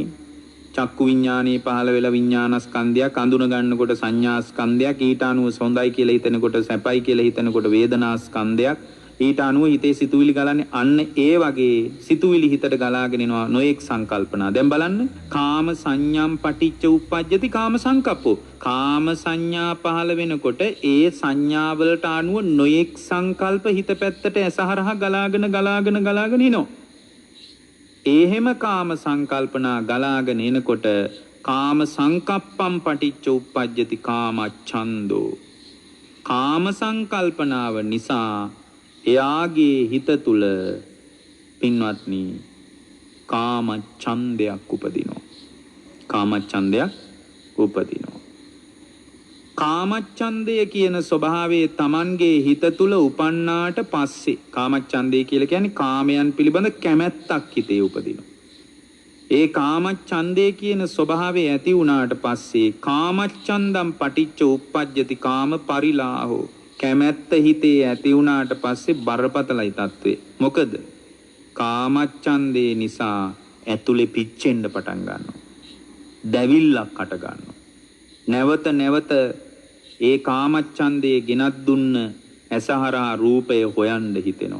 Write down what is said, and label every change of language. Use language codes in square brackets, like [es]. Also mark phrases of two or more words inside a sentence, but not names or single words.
[si] චක්කු විඥානයේ පහළ වෙලා විඥානස්කන්ධයක් අඳුන ගන්නකොට සංඥාස්කන්ධයක් ඊට අනුව හොඳයි කියලා හිතනකොට සැපයි කියලා හිතනකොට වේදනාස්කන්ධයක් ඊට අනුව හිතේ සිතුවිලි ගලන්නේ අන්න ඒ වගේ සිතුවිලි හිතට ගලාගෙන එනවා නොඑක් සංකල්පනා. දැන් බලන්න [pi] කාම සංඥම් පටිච්ච උප්පජ්ජති කාම සංකප්පෝ. [si] කාම සංඥා පහළ වෙනකොට ඒ සංඥාවලට අනුව නොඑක් සංකල්ප හිත පැත්තට ඇසහරහා ගලාගෙන එනවා. එහෙම කාම සංකල්පනා ගලාගෙන එනකොට [pi] කාම සංකප්පම් පටිච්ච උප්පජ්ජති කාම ඡන්தோ. [si] කාම සංකල්පනාව නිසා එයාගේ හිත තුල පින්වත්නි කාම ඡන්දයක් උපදිනවා. කාම ඡන්දයක් උපදිනවා. කාම ඡන්දය කියන ස්වභාවයේ Tamanගේ හිත තුල උපන්නාට පස්සේ කාම ඡන්දය කියලා කියන්නේ කාමයන් පිළිබඳ කැමැත්තක් හිතේ උපදිනවා. ඒ කාම ඡන්දය කියන ස්වභාවය ඇති වුණාට පස්සේ [pi] කාම ඡන්දම් පටිච්ච උප්පජ්ජති කාම පරිලාහෝ. [si] කැමැත්ත හිතේ ඇති වුණාට පස්සේ බරපතලයි තත්ත්වය. මොකද කාමච්ඡන්දේ නිසා ඇතුලේ පිච්චෙන්න පටන් ගන්නවා. දැවිල්ලක් හට ගන්නවා. නැවත ඒ කාමච්ඡන්දේ ගෙනත් දුන්න ඇසහරා රූපය හොයන්න හිතෙනවා.